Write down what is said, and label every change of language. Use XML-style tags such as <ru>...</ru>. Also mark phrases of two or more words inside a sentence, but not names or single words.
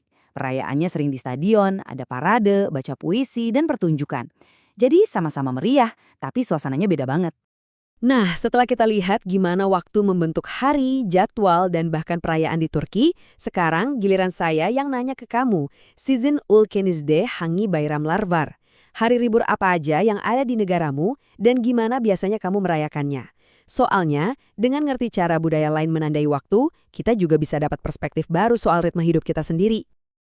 <id>Perayaannya sering di stadion, ada parade, baca puisi, dan pertunjukan. Jadi sama-sama meriah, tapi suasananya beda banget. Nah, setelah kita lihat gimana waktu membentuk hari, jadwal, dan bahkan perayaan di Turki, sekarang giliran saya yang nanya ke kamu,</id> <tr>Sizin ülkenizde hangi bayramlar var?</tr> <id>Hari libur apa aja yang ada di negaramu, dan gimana biasanya kamu merayakannya? Soalnya, dengan ngerti cara budaya lain menandai waktu, kita juga bisa dapat perspektif baru soal ritme hidup kita sendiri.</id>